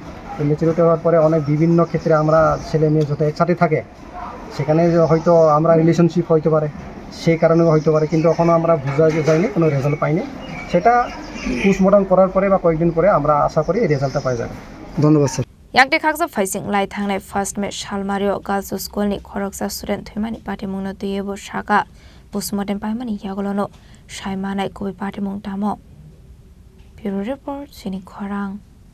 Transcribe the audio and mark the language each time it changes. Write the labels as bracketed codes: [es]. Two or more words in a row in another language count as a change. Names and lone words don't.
[bn] তো ম্যাচুরিটি হওয়ার পরে অনেক বিভিন্ন ক্ষেত্রে আমরা ছেলে মেয়ে যত একসাথে থাকে সেখানে হয়তো আমরা রিলেশনশিপ হইতে পারে, সেই কারণেও হইতে পারে, কিন্তু এখনও আমরা বোঝা যায়নি, কোনো রেজাল্ট পাইনি। সেটা পোস্টমর্টম করার পরে বা কয়েকদিন পরে আমরা আশা করি এই রেজাল্টটা পাওয়া যাবে। ধন্যবাদ স্যার। [trp] Yakte khaksa faising lai thangnai [en] first match [trp] Shalmario Girls School ni Khoroksa student Thimani Patimung no Tuyebo Shaka postmortem paimani yagolono Shaimanai Kobi Patimung Tamo [en] Bureau Report [trp] Sini Khorang